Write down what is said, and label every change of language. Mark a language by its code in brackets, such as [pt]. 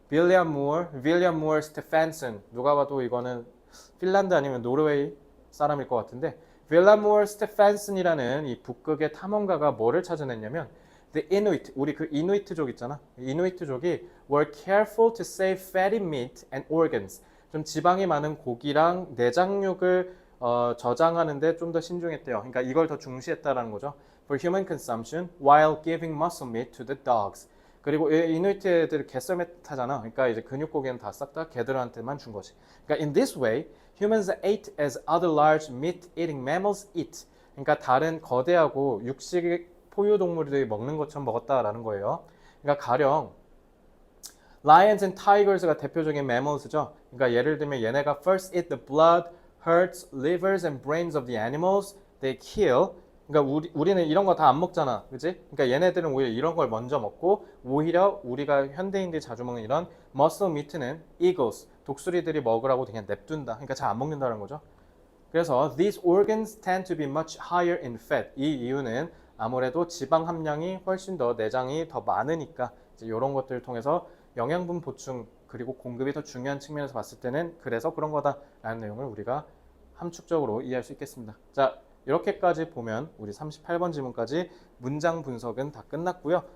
[ko] 윌리엄 무어 스테판슨 누가 봐도 이거는 핀란드 아니면 노르웨이 사람일 것 같은데 윌리엄 무어 스테판슨이라는 이 북극의 탐험가가 뭐를 찾아냈냐면 The Inuit, 우리 그 이누이트족 있잖아. [en] 이누이트족이 were careful to save fatty meat and organs. [ko] 좀 지방이 많은 고기랑 내장육을 저장하는데 좀 더 신중했대요. 그러니까 이걸 더 중시했다라는 거죠. [en] For human consumption while giving muscle meat to the dogs. [ko] 그리고 이누이트 애들 개썰매 타잖아. 그러니까 이제 근육고기는 다 싹 다 개들한테만 준 거지. 그러니까 [en] in this way, humans ate as other large meat-eating mammals eat. [ko] 그러니까 다른 거대하고 육식 포유동물들이 먹는 것처럼 먹었다라는 거예요. 그러니까 가령 [en] lions and tigers [ko] 가 대표적인 mammals죠. 그러니까 예를 들면 얘네가 [en] first eat the blood, hearts, livers and brains of the animals they kill. [ko] 그러니까 우리는 이런 거 다 안 먹잖아. 그지? 그러니까 얘네들은 오히려 이런 걸 먼저 먹고 오히려 우리가 현대인들이 자주 먹는 이런 muscle meat는 eagles, 독수리들이 먹으라고 그냥 냅둔다. 그러니까 잘 안 먹는다는 거죠. 그래서 [en] these organs tend to be much higher in fat. [ko] 이 이유는 아무래도 지방 함량이 훨씬 더 내장이 더 많으니까 이제 이런 것들을 통해서 영양분 보충 그리고 공급이 더 중요한 측면에서 봤을 때는 그래서 그런 거다라는 내용을 우리가 함축적으로 이해할 수 있겠습니다. 자, 이렇게까지 보면 우리 38번 질문까지 문장 분석은 다 끝났고요.